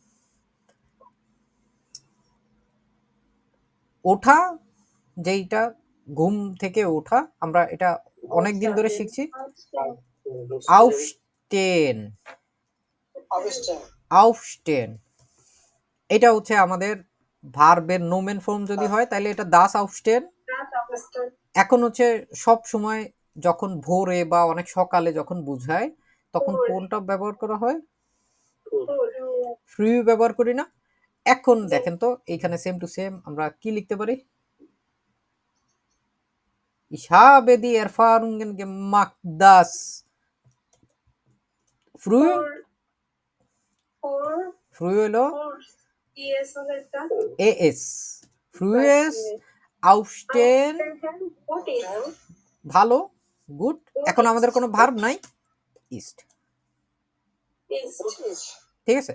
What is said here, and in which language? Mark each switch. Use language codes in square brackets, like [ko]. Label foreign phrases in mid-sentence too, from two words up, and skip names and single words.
[bn] ওঠা, যেইটা ঘুম থেকে ওঠা, আমরা এটা অনেক দিন ধরে শিখছি, আউফস্টেন, আউফস্টেন, এটা হচ্ছে আমাদের ভার্বের নোমেন ফর্ম যদি হয় তাহলে এটা [de] das Aufstehen. [bn] এখন হচ্ছে সব সময় যখন ভোরে বা অনেক সকালে যখন বুঝায় তখন কোনটা ব্যবহার করা হয়, ফ্রি ব্যবহার করি না। এখন দেখেন তো এইখানে সেম টু সেম আমরা কি লিখতে পারি, [de] Ich habe die Erfahrungen gemacht, dass früh হলো এএস, frühes aufstehen, ভালো, গুড। [bn] এখন আমাদের কোনো ভার্ব নাই, ইস্ট, ঠিক আছে।